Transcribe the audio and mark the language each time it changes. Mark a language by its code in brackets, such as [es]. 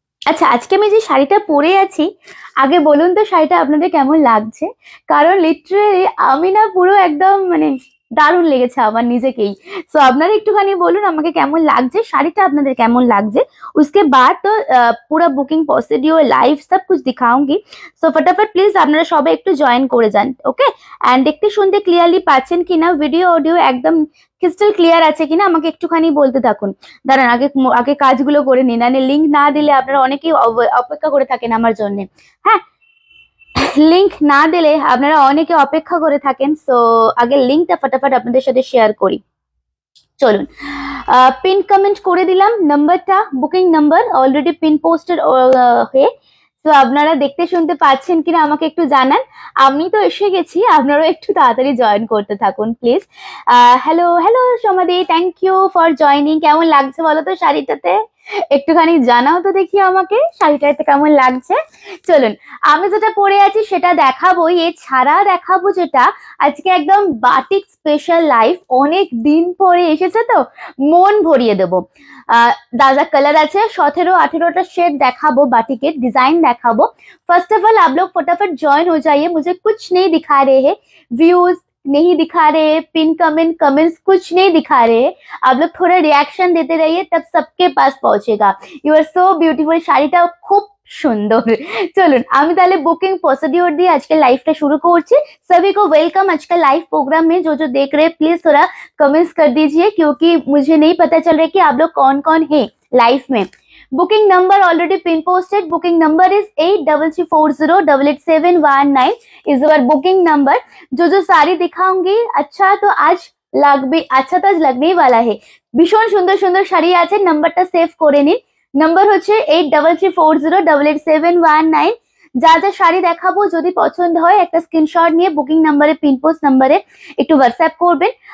[bn] আচ্ছা, আজকে আমি যে শাড়িটা পরে আছি, আগে বলুন তো শাড়িটা আপনাদের কেমন লাগছে। কারণ লিটারালি আমি না পুরো একদম মানে দারুণ লেগেছে আমার নিজেকেই। সো আপনারা একটুখানি বলুন আমাকে কেমন লাগছে, শাড়িটা আপনাদের কেমন লাগছে। [hi] उसके बाद तो पूरा बुकिंग प्रोसीड्यूर लाइव सब कुछ दिखाऊंगी। सो फटाफट प्लीज [bn] আপনারা সবাই একটু জয়েন করে যান। ওকে, এন্ড দেখতে শুনতে ক্লিয়ারলি পাচ্ছেন কিনা, ভিডিও অডিও একদম ক্রিস্টাল ক্লিয়ার আছে কিনা আমাকে একটুখানি বলতে থাকুন। দাঁড়ান আগে আগে কাজগুলো করে নিন, মানে লিংক না দিলে আপনারা অনেকেই অপেক্ষা করে থাকেন আমার জন্য। হ্যাঁ, লিংক না দিলে আপনারা অনেকে অপেক্ষা করে থাকেন। সো আগে লিংকটা ফটাফট আপনাদের সাথে শেয়ার করি। চলুন, পিন কমেন্ট করে দিলাম নাম্বারটা, booking number already pin posted হয়ে। তো আপনারা দেখতে শুনতে পাচ্ছেন কিনা আমাকে একটু জানান। আমি তো এসে গেছি, আপনারাও একটু তাড়াতাড়ি জয়েন করতে থাকুন please. Hello hello সমাদি, [en] Thank you for joining. [bn] কেমন লাগছে বলো তো শাড়িটাতে, একটুখানি জানাও তো দেখি আমাকে শাড়িটাতে কেমন লাগছে। চলুন, আমি যেটা পরে আছি সেটা দেখাবো, এছাড়া দেখাবো যেটা আজকে একদম বাটিক স্পেশাল লাইভ, অনেক দিন পরে এসেছে তো মন ভরিয়ে দেবো। दादा कलर আছে 17-18টা शेड দেখাবো, বাটিকের डिजाइन দেখাবো। [hi] फर्स्ट ऑफ ऑल आप लोग फटाफट ज्वाइन हो जाइए। मुझे कुछ नहीं दिखा रहे हैं, व्यूज नहीं दिखा रहे, पिन कमेंट्स कुछ नहीं दिखा रहे। आप लोग थोड़ा रिएक्शन देते रहिए, तब सबके पास पहुंचेगा। [en] you are so beautiful, [bn] শাড়িটা খুব সুন্দর। চলুন আমি তাহলে বুকিং प्रोसीड्यूर দিয়ে আজকে লাইভটা শুরু করছি। [hi] सभी को वेलकम आज का लाइव प्रोग्राम में। जो देख रहे हैं प्लीज थोड़ा कमेंट्स कर दीजिए, क्योंकि मुझे नहीं पता चल रहा है कि आप लोग कौन कौन है लाइव में। [en] Booking number already pin posted, booking number is 8340888719 is our booking number. [hi] जो साड़ी दिखाऊंगी अच्छा तो आज अच्छा तो आज लगने वाला है। [bn] भीषण सुंदर सुंदर শাড়ি আছে, নাম্বারটা সেভ করে নিন। নাম্বার হচ্ছে 8340888719। যা যা শাড়ি দেখাবো যদি পছন্দ হয় একটা স্ক্রিনশট নিয়ে বুকিং নাম্বারে, পিন পোস্ট নাম্বারে একটু হোয়াটসঅ্যাপ করবেন।